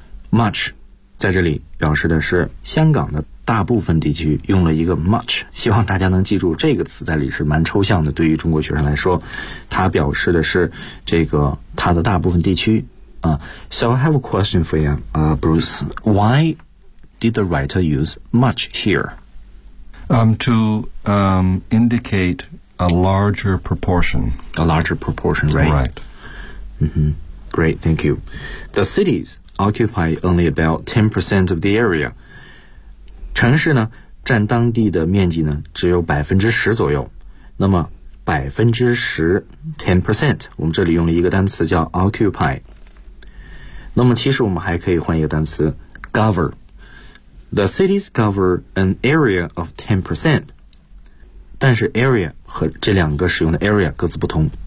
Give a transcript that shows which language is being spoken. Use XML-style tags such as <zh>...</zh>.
<zh>Much 在这里表示的是香港的大部分地区，用了一个 much， 希望大家能记住这个词在里是蛮抽象的，对于中国学生来说，它表示的是这个它的大部分地区啊。</zh> <en>So I have a question for you, Bruce. Why did the writer use much here? To indicate a larger proportion. A larger proportion, right? Right. Great, thank you. The cities occupy only about 10% of the area.</en> <zh>城市呢占当地的面积呢只有10%左右。那么10%， 10%， 我们这里用了一个单词叫 occupy。那么其实我们还可以换一个单词 govern。</zh> <en>The cities govern an area of 10%，</en> <zh>但是 area 和这两个使用的 area 各自不同。</zh>